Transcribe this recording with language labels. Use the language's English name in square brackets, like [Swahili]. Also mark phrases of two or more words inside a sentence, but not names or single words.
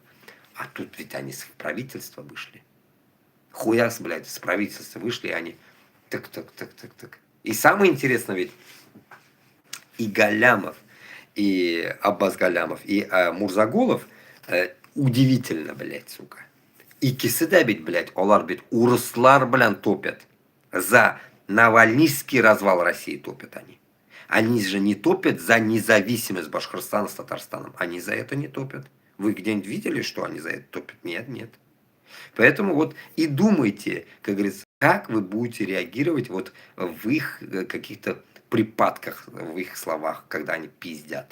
[Russian] А тут ведь они с правительства вышли. Хуяс, блядь, с правительства вышли, и они так. И самое интересное ведь, и Галямов, и Аббас Галямов, и Мурзагулов, удивительно, блядь, сука. [Tatar] Икисі бит, блядь, олар бит урыслар белән топят. [Russian] За Навальнийский развал России топят они. Они же не топят за независимость Башкортостана с Татарстаном. Они за это не топят. Вы где-нибудь видели, что они за это топят? Нет. Поэтому вот и думайте, как говорится, как вы будете реагировать вот в их каких-то припадках, в их словах, когда они пиздят.